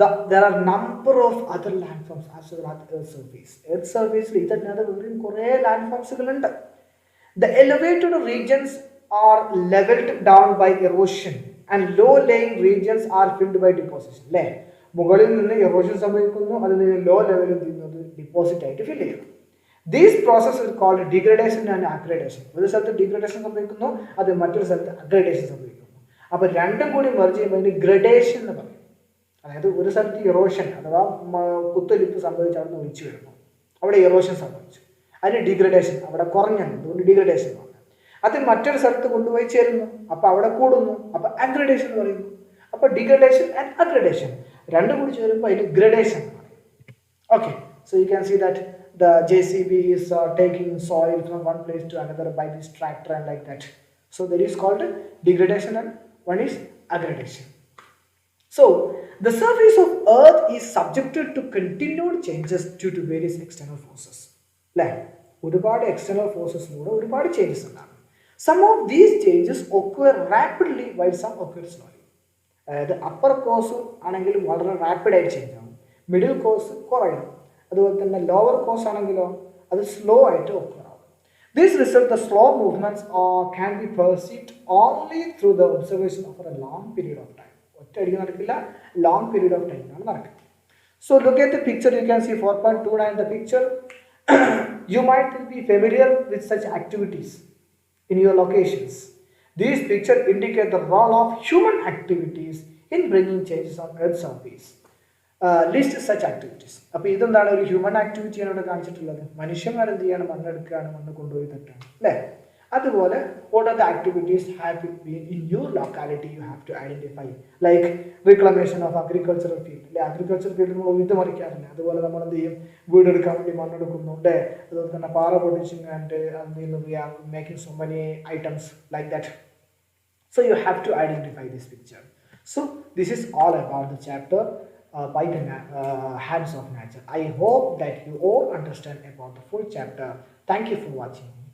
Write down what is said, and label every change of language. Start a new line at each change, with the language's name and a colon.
English: There are number of other landforms as well as Earth surface.
Malayalam: Earth surface ഇതല്ലാതെ വേറെയും കുറേ landformsകളുണ്ട്.
English: The elevated regions are leveled down by erosion and low-lying regions are filled by deposition.
Malayalam: അല്ലേ? മുകളിൽ നിന്ന് erosion സംഭവിക്കുന്നു, അതിൽ നിന്ന് law ലെവലിൽ നിന്ന് ഡിപ്പോസിറ്റ് ആയിട്ട് ഫിൽ ചെയ്യുന്നു.
English: These processes are called degradation and aggradation.
Malayalam: ഒരു സ്ഥലത്ത് ഡിഗ്രഡേഷൻ സംഭവിക്കുന്നു, അത് മറ്റൊരു സ്ഥലത്ത് അഗ്രഡേഷൻ സംഭവിക്കുന്നു. അപ്പോൾ രണ്ടും കൂടി മെർജ് ചെയ്യുമ്പോൾ അതിന് ഗ്രഡേഷൻ എന്ന് പറയും. അതായത് ഒരു സ്ഥലത്ത് ഇറോഷൻ അഥവാ കുത്തൊലിപ്പ് സംഭവിച്ച് അവിടെ നിന്ന് ഒഴിച്ചു വരുന്നു, അവിടെ ഇറോഷൻ സംഭവിച്ചു, അതിന് ഡിഗ്രഡേഷൻ, അവിടെ കുറഞ്ഞു, അതുകൊണ്ട് ഡിഗ്രഡേഷൻ ആണ്. അത് മറ്റൊരു സ്ഥലത്ത് കൊണ്ടുപോയി ചേരുന്നു, അപ്പോൾ അവിടെ കൂടുന്നു, അപ്പോൾ അഗ്രഡേഷൻ എന്ന് പറയുന്നു. അപ്പോൾ ഡിഗ്രഡേഷൻ ആൻഡ് അഗ്രഡേഷൻ രണ്ടും കൂടി ചേരുമ്പോൾ അതിന് ഗ്രഡേഷൻ എന്ന് പറയും.
English: Okay, so you can see that the JCB is taking soil from one place to another by this tractor and like that. So that is called degradation and one is aggradation. So the surface of Earth is subjected to continued changes due to various external forces.
Malayalam: Like ഒരുപാട് external forces മൂലം ഒരുപാട് changes ഉണ്ടാകും.
English: Some of these changes occur rapidly while some occur slowly.
Malayalam: അതായത് upper course ആണെങ്കിൽ വളരെ റാപ്പിഡായിട്ട് change ആവും, middle course കുറയും, അതുപോലെ തന്നെ ലോവർ കോഴ്സ് ആണെങ്കിലോ അത് സ്ലോ ആയിട്ട് ഒക്കർ ആവും.
English: This result the slow movements can be perceived only through the observation of a long period of time.
Malayalam: ഒറ്റയടിക്ക് നടക്കില്ല, ലോങ് പീരീഡ് ഓഫ് ടൈമിലാണ് നടക്കുന്നത്.
English: so look at the picture,
Malayalam: you can see 4.29 the picture.
English: You might be familiar with such activities in your locations. These picture indicate the role of human activities in bringing changes on Earth surface. List such activities.
Malayalam: അപ്പോൾ ഇതെന്താണ്, ഒരു human ആക്ടിവിറ്റിയാണ് ഇവിടെ കാണിച്ചിട്ടുള്ളത്. മനുഷ്യന്മാരെന്ത് ചെയ്യാണ്, മണ്ണെടുക്കുകയാണ്, മണ്ണ് കൊണ്ടുപോയി തട്ടാണ് അല്ലേ? അതുപോലെ
English: what are the activities have been in your locality you have to identify, like reclamation of agricultural field
Malayalam: അല്ലെ? അഗ്രികൾച്ചർ ഫീൽഡ് നമ്മൾ ഉഴുത് മറിക്കാറില്ല, അതുപോലെ നമ്മൾ എന്ത് ചെയ്യും, വീടെടുക്കാൻ വേണ്ടി മണ്ണെടുക്കുന്നു അല്ലേ? അതുപോലെ തന്നെ പാറ പൊടിച്ചും
English: And we are making so many items like that. So you have to identify this picture. So this is all about the chapter by the hands of nature. I hope that you all understand about the full chapter. Thank you for watching.